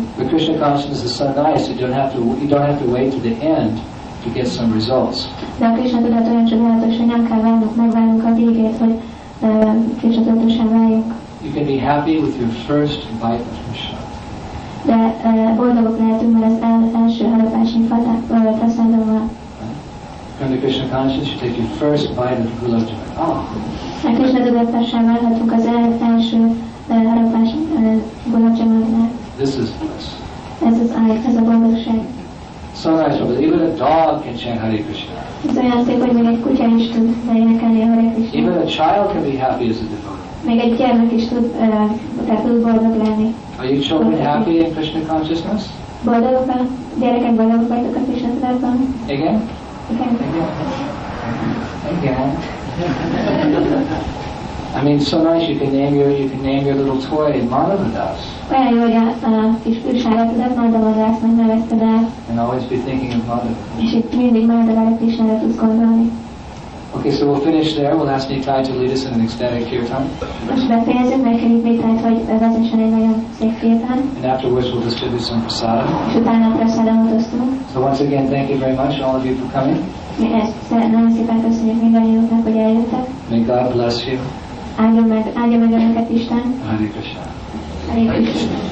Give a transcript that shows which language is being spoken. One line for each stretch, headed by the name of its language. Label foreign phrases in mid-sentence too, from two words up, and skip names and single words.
English: But Krishna consciousness is so nice that you don't have to wait to the end to get some results.
Hungarian: De a Krishna tudat olyan csodálatos, hogy nem kell megvárnunk a végét, hogy Krishna tudatosan váljunk.
English: You can be happy with your first bite of Krishna.
Hungarian: De boldogok lehetünk, mert az első harapásnyi praszádammal.
English: From the Krishna consciousness, you take your first bite of gulab jamun.
Hungarian: A Krishna tudatossá válhatunk az első harapás gulab jamunnál.
English: This is bliss.
Hungarian: Ez a boldogság.
English: So nice, but even a dog can chant Hare Krishna.
Hungarian: Ez olyan szép, hogy még egy kutya is tud énekelni a Hare Krishna.
English: Even a child can be happy as a devotee.
Hungarian: Még egy gyermek is tud boldog lenni.
English: Are you children happy in Krishna consciousness?
Hungarian: Boldogok a gyerekek, boldogok vagytok a Krishna tudatban?
English: Again?
Hungarian: Igen.
English: Again. I mean, so nice. You can name your little toy Madhavadas.
Hungarian: Olyan jó, hogy a kis külságodat Madhavadásnak nevezted el.
English: And always be thinking of Madhava.
Hungarian: És itt mindig Madhavadás Krishnára tudsz gondolni.
English: Okay, so we'll finish there. We'll ask Nitai to lead us in an ecstatic kirtan.
Hungarian: Most befejezünk, mert kérjük Nitát, hogy vezessen egy nagyon szép kirtán.
English: And afterwards we'll distribute some prasadam.
Hungarian: És utána a prasadamot osztunk.
English: So once again, thank you very much, all of you, for coming.
Hungarian: Mi ezt nagyon szépen köszönjük mindannyiunknak, hogy eljöttek.
English: May God bless you.
Hungarian: Áldja meg önöket Isten.
English: Hare Krishna. Hare Krishna.